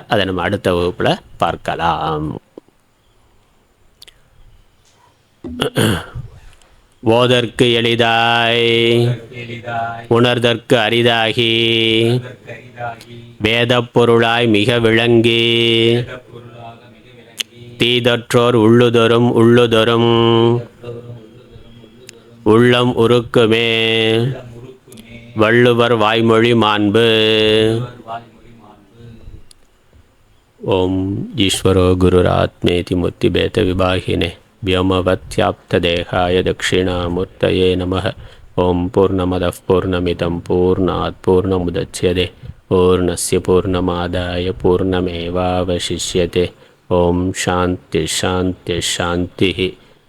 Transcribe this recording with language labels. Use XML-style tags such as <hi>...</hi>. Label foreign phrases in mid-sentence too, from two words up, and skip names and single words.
<ta>அதை நம்ம அடுத்த வகுப்பில் பார்க்கலாம். ஓதற்கு எளிதாய் உணர்தற்கு அரிதாகி வேதப் பொருளாய் மிக விளங்கி தீதற்றோர் உள்ளுதொரும் உள்ளம் உருக்குமே வள்ளுவர் வாய்மொழி மாண்பு.</ta> <sa>ॐ ईश्वरो गुरुरात्मेति मूर्तिभेद विभागिने व्योमवत्याप्तदेहाय दक्षिणामूर्तये नमः. ओं पूर्णमदः पूर्णमिदं पूर्णात् पूर्णमुदच्यते पूर्णस्य पूर्णमादाय पूर्णमेवावशिष्यते. ओं शान्तिः शान्तिः शान्तिः.</sa>